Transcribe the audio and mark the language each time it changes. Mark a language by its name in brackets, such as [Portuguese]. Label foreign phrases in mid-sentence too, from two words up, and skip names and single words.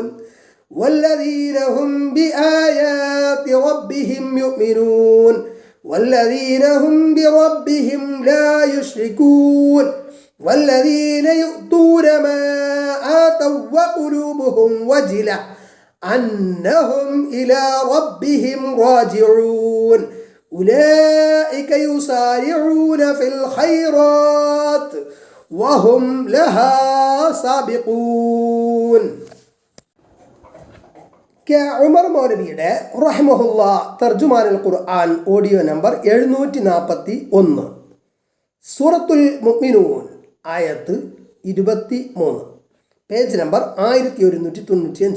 [Arabic] والذين هم بآيات ربهم يؤمنون والذين هم بربهم لا يشركون والذين يؤتون ما آتوا وقلوبهم وجلة أنهم إلى ربهم راجعون أولئك يسارعون في الخيرات وهم لها سابقون. [Malayalam] ഉമർ മൗലവിയുടെ റഹിമഹുല്ല തർജുമാനുൽ ഖുർആൻ [English] audio number [Malayalam] 741, സൂറത്തുൽ മുഅ്മിനൂൻ ആയത്ത് 23, [English] page number [Malayalam] 1195.